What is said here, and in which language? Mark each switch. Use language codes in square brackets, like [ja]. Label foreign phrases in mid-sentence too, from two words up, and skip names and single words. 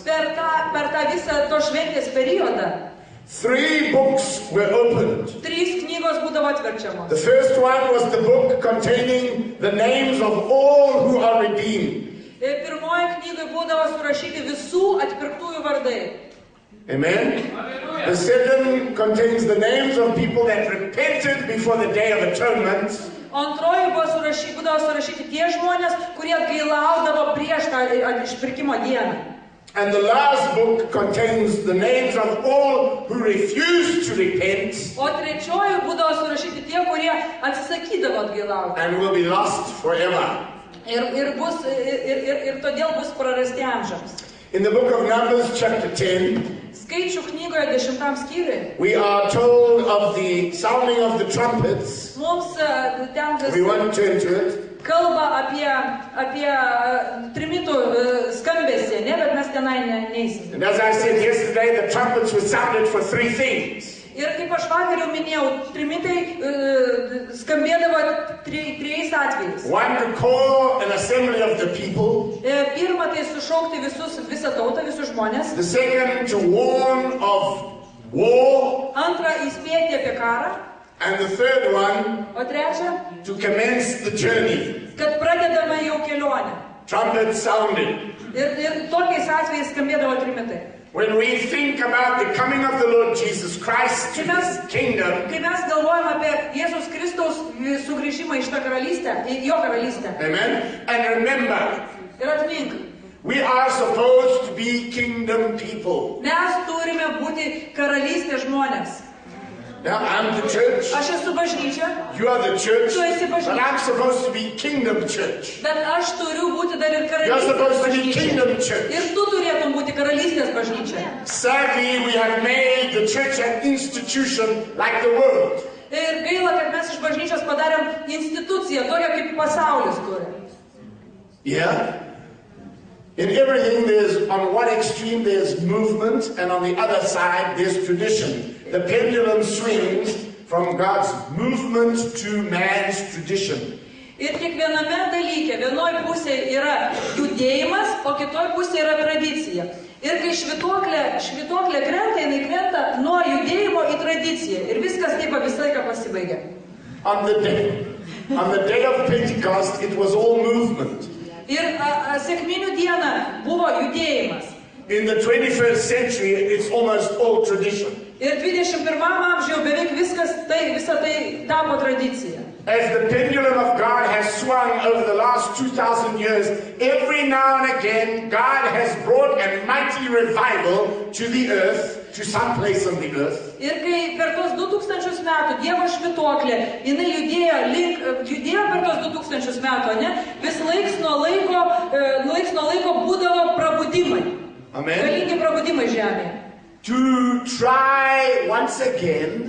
[lt] per tą visą to šventės periodą [en] 3 books were opened. [lt] 3 knygos būdavo atverčiamos. [en] The first one was the book containing the names of all who are redeemed. [lt] Pirmoje knygoje būdavo surašyti visų atpirktųjų vardai. [en] Amen? The second contains the names of people that repented before the Day of Atonement. [lt] Antroji būdavo surašyti tie žmonės, kurie atgailaudavo prieš tą išpirkimo dieną. [en] And the last book contains the names of all who refused to repent [lt] O trečioji būdavo surašyti tie, kurie atsisakydavo atgailauti. [en] and will be lost forever. [lt] Ir todėl bus prarasti amžiams. [en] In the book of Numbers, chapter 10, [lt] Skaičių knygoje 10 skyriuje [en] we are told of the sounding of the trumpets. [lt] mums ten [en] We won't turn to it. [lt] kalba apie trimitų skambesį, ne, bet mes tenai neįsim. [en] And as I said yesterday, the trumpets were sounded for 3 things. [lt] Ir kaip aš vakar jau minėjau, trimitai skambėdavo 3 atvejais. [en] One, to call an assembly of the people. [lt] Pirma, tai sušaukti visą tautą, visus žmonės. [en] The second, to warn of war. [lt] Antra, įspėti apie karą. [en] And the third one, [lt] O trečia, [en] to commence the journey. [lt] kad pradedame jau kelionę. [en] Trumpets sounded. [lt] Ir tokiais atvejais skambėdavo trimitai. [en] When we think about the coming of the Lord Jesus Christ to His kingdom, [lt] Kai mes galvojame apie Jėzus Kristaus sugrįžimą į šitą karalystę, į jo karalystę. [en] amen, and remember, [lt] Ir atmink, [en] we are supposed to be kingdom people. [lt] mes turime būti karalystės žmonės. [en] Now, I'm the church. [lt] Aš esu bažnyčia, [en] You are the church. [lt] Tu esi bažnyčia. [en] But I'm supposed to be kingdom church. [lt] bet aš turiu būti dar ir [en] You're supposed [lt] karalystės [en] to be [lt] bažnyčia. [en] kingdom church. [lt] Ir tu turėtum būti karalystės bažnyčia. [en] Sadly, we have made the church an institution like the world. [lt] Ir gaila, kad mes iš bažnyčios padarėm instituciją, tokią kaip pasaulis turi. [en] Yeah? In everything, there's on one extreme there's movement, and on the other side there's tradition. The pendulum swings from God's movement to man's tradition. [lt] Ir kiekviename dalyke, vienoj pusėje yra judėjimas, o kitoj pusėje yra tradicija. Ir kai švytuoklė krenta, jinai krenta nuo judėjimo į tradiciją. Ir viskas taip visą laiką pasibaigia. [en] On the day of Pentecost, it was all movement. [lt] Ir sekminių dieną buvo judėjimas. [en] In the 21st century, it's almost all tradition. [lt] Ir 21 amžiuje beveik visą tai tapo tradicija. [en] As the pendulum of God has swung over the last 2,000 years, every now and again, God has brought a mighty revival to the earth, to some place on the earth. [lt] Ir kai per tos 2000 metų Dievo švytuoklė, jinai judėjo per tos 2000 metų, ne? Vis laiks nuo laiko būdavo prabudimai. Amen. Galingi prabudimai žemėje. [en] To try once again